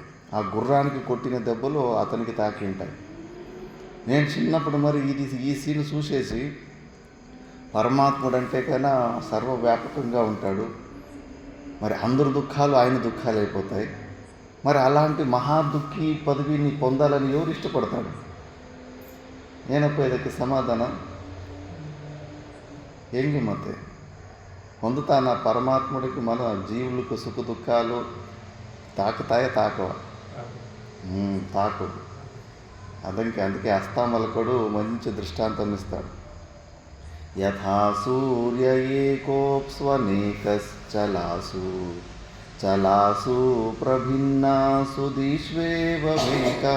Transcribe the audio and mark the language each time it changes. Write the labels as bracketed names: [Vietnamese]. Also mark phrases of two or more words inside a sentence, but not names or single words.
[Telugu] ఆ గుర్రానికి కొట్టిన దెబ్బలు అతనికి తాకి ఉంటాయి. నేను చిన్నప్పుడు మరి ఈ సీన్ చూసేసి పరమాత్ముడు అంటే కన్నా సర్వవ్యాపకంగా ఉంటాడు. మరి అందరు దుఃఖాలు ఆయన దుఃఖాలు అయిపోతాయి. మరి అలాంటి మహా దుఃఖి పదవిని పొందాలని ఎవరు ఇష్టపడతాడు? [Kannada] ಏನಪ್ಪ ಇದಕ್ಕೆ ಸಮಾಧಾನ? ಹೆಂಗೆ ಮತ್ತೆ ಹೊಂದುತ್ತಾನ [Telugu] పరమాత్ముడికి మన జీవులకు సుఖ దుఃఖాలు తాకుతాయా? తాకవ? తాకదు. అందుకే అస్తామలకుడు మంచి దృష్టాంతం ఇస్తాడు. [Sanskrit] యథా సూర్య ఏకోప్స్వనేకశ్చలాసు చలాసు ప్రభిన్నాసు దీష్వేవ మేకః.